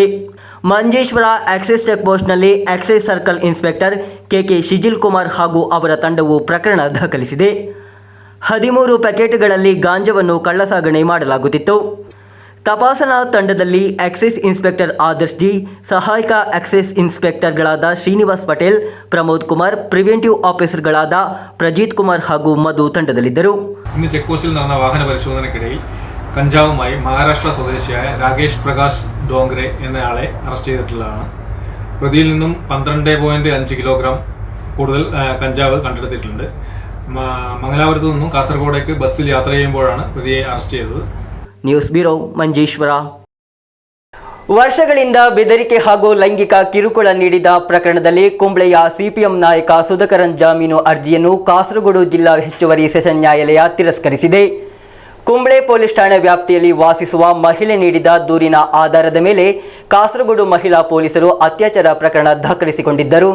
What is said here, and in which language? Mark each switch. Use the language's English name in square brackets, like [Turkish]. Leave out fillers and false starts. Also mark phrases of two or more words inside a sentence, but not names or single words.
[Kannada] ಮಂಜೇಶ್ವರ ಆಕ್ಸಿಸ್ ಚೆಕ್ಪೋಸ್ಟ್ನಲ್ಲಿ ಆಕ್ಸಿಸ್ ಸರ್ಕಲ್ ಇನ್ಸ್ಪೆಕ್ಟರ್ ಕೆಕೆ ಶಿಜಿಲ್ ಕುಮಾರ್ ಹಾಗೂ ಅವರ ತಂಡವು ಪ್ರಕರಣ ದಾಖಲಿಸಿದೆ. 13 ಪ್ಯಾಕೆಟ್ಗಳಲ್ಲಿ ಗಾಂಜಾವನ್ನು ಕಳ್ಳಸಾಗಣೆ ಮಾಡಲಾಗುತ್ತಿತ್ತು. ತಪಾಸಣಾ ತಂಡದಲ್ಲಿ ಆಕ್ಸಿಸ್ ಇನ್ಸ್ಪೆಕ್ಟರ್ ಆದರ್ಶ್ ಜಿ, ಸಹಾಯಕ ಆಕ್ಸಿಸ್ ಇನ್ಸ್ಪೆಕ್ಟರ್ಗಳಾದ ಶ್ರೀನಿವಾಸ್ ಪಟೇಲ್, ಪ್ರಮೋದ್ ಕುಮಾರ್, ಪ್ರಿವೆಂಟಿವ್ ಆಫೀಸರ್ಗಳಾದ പ്രജിത് കുമാർ ಹಾಗೂ മധു ತಂಡದಲ್ಲಿದ್ದರು. [Malayalam] ഇന്ന് ചെക്ക് പോസ്റ്റിൽ നടന്ന വാഹന പരിശോധനയ്ക്കിടയിൽ കഞ്ചാവുമായി മഹാരാഷ്ട്ര സ്വദേശിയായ രാകേഷ് പ്രകാശ് ഡോങ്രെ എന്നയാളെ അറസ്റ്റ് ചെയ്തിട്ടുള്ളതാണ്. പ്രതിയിൽ നിന്നും 12.5 കിലോഗ്രാം കൂടുതൽ കഞ്ചാവ് കണ്ടെടുത്തിട്ടുണ്ട്. മംഗലാപുരത്ത് നിന്നും കാസർഗോഡേക്ക് ബസ്സിൽ യാത്ര ചെയ്യുമ്പോഴാണ് പ്രതിയെ അറസ്റ്റ് ചെയ്തത്. [Kannada] ನ್ಯೂಸ್ ಬ್ಯೂರೋ, ಮಂಜೇಶ್ವರ. ವರ್ಷಗಳಿಂದ ಬೆದರಿಕೆ ಹಾಗೂ ಲೈಂಗಿಕ ಕಿರುಕುಳ ನೀಡಿದ ಪ್ರಕರಣದಲ್ಲಿ ಕುಂಬ್ಳೆಯ ಸಿಪಿಎಂ ನಾಯಕ ಸುಧಾಕರನ್ ಜಾಮೀನು ಅರ್ಜಿಯನ್ನು ಕಾಸರಗೋಡು ಜಿಲ್ಲಾ ಹೆಚ್ಚುವರಿ ಸೆಷನ್ ನ್ಯಾಯಾಲಯ ತಿರಸ್ಕರಿಸಿದೆ. ಕುಂಬ್ಳೆ ಪೊಲೀಸ್ ಠಾಣೆ ವ್ಯಾಪ್ತಿಯಲ್ಲಿ ವಾಸಿಸುವ ಮಹಿಳೆ ನೀಡಿದ ದೂರಿನ ಆಧಾರದ ಮೇಲೆ ಕಾಸರಗೋಡು ಮಹಿಳಾ ಪೊಲೀಸರು ಅತ್ಯಾಚಾರ ಪ್ರಕರಣ ದಾಖಲಿಸಿಕೊಂಡಿದ್ದರು.